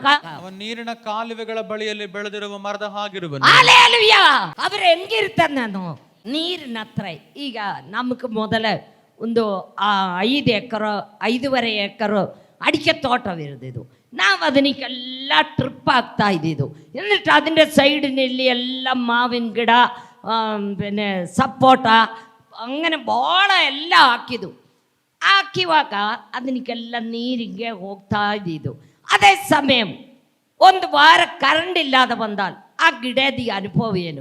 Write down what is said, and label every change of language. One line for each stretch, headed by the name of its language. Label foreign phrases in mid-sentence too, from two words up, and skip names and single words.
Kannada: ಅವನ ನೀರಿನ ಕಾಲುವೆಗಳ ಬಳಿಯಲ್ಲಿ ಬೆಳೆದಿರುವ ಮರದ ಹಾಗಿರುವನು. ಹಲ್ಲೆಲೂಯಾ. ಅವ್ರು ಹೆಂಗಿರ್ತಾರೆ, ನಾನು ನೀರಿನ ಹತ್ರ. ಈಗ ನಮಗೆ ಮೊದಲ ಒಂದು 5 ಎಕರೆ 5.5 ಎಕರೆ ಅಡಿಕೆ ತೋಟವಿರೋದಿದು. ನಾವು ಅದನ್ನೆಲ್ಲ ಟ್ರಿಪ್ ಆಗ್ತಾ ಇದ್ದಿದ್ದು.
Malayalam: എന്നിട്ട് അതിൻ്റെ
Kannada: സൈഡിನಲ್ಲಿ ಎಲ್ಲ ಮಾವಿನ ಗಿಡ, പിന്നെ ಸಪೋಟ, അങ്ങനെ ಭಾಳ ಎಲ್ಲ ಹಾಕಿವಾಗ ಅದನ್ನೆಲ್ಲ ನೀರಿಗೆ ಹೋಗ್ತಾ ಇದ್ದಿದ್ದು. ಅದೇ ಸಮಯ ಒಂದು ವಾರ ಕರೆಂಟ್ ಇಲ್ಲದ ಬಂದಾಲ್ ಆ ಗಿಡದ ಅನುಭವ ಏನು?